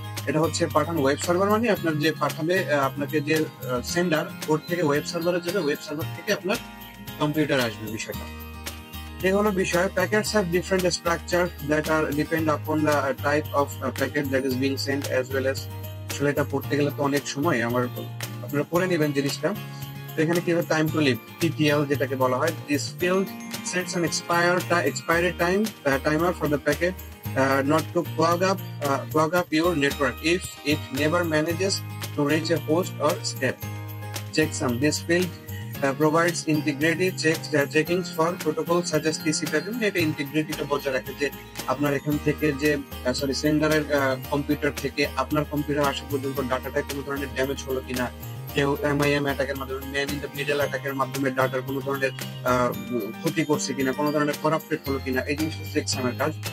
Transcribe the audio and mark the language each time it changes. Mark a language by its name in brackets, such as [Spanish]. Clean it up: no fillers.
[Bangla] এটা হচ্ছে পাঠানো ওয়েব সার্ভার, মানে আপনার যে পাঠাবে আপনাকে যে সেন্ডার, ওর থেকে ওয়েব সার্ভারে যাবে, ওয়েব সার্ভার থেকে আপনার কম্পিউটার আসবে বিষয়টা। এই হলো বিষয়। [English] Packets have different structure that are depend upon the type of packet that is being sent as well as. [Bangla] আসলে এটা পড়তে গেলে তো অনেক সময়, আপনারা পড়ে নেবেন জিনিসটা। তো এখানে কি হবে, [English] time to live, TTL [Bangla] যেটাকে বলা হয়, [English] This field sets an expiry timer for the packet not to clog up your network if it never manages to reach a host or step. Checksum. This field provides integrity checkings for protocols such as TCP/IP. [Bangla] এটা ইন্টিগ্রিটিটা বজায় রাখে যে আপনার এখান থেকে যে সেন্ডারের computer থেকে আপনার কম্পিউটার আসা পর্যন্ত ডাটাটা কোনো ধরনের ড্যামেজ হলো কিনা, কেউ MIM অ্যাটাকের মাধ্যমে, ম্যান ইন দ্য মিডল অ্যাটাকের মাধ্যমে ডাটার কোনো ধরনের ক্ষতি করছে কিনা, কোনো ধরনের করাপ্টেড হলো কিনা, এই জিনিসটা চেকসামের কাজ।